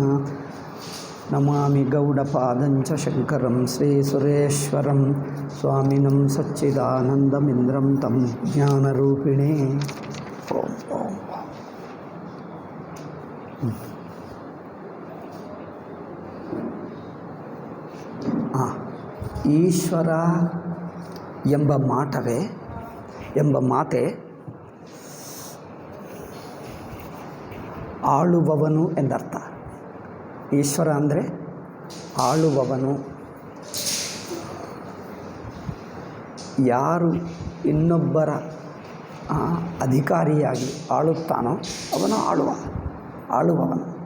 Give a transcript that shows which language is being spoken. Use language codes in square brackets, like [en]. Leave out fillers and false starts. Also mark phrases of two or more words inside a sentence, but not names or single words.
[sa] ನಮಾಮಿ ಗೌಡಪಾದಂಚ ಶಂಕರಂ ಶ್ರೀ ಸುರೇಶ್ವರಂ ಸ್ವಾಮಿನಂ ಸಚ್ಚಿದಾನಂದಮಿಂದ್ರಂ ತಂ ಜ್ಞಾನರೂಪಿಣೇ. [kn] ಓಂ ಓಂ. ಈಶ್ವರ ಎಂಬ ಮಾತೆ ಆಳುವವನು ಎಂದರ್ಥ. ಈಶ್ವರ ಅಂದರೆ ಆಳುವವನು. ಯಾರು ಇನ್ನೊಬ್ಬರ ಅಧಿಕಾರಿಯಾಗಿ ಆಳುತ್ತಾನೋ ಅವನು ಆಳುವವನು.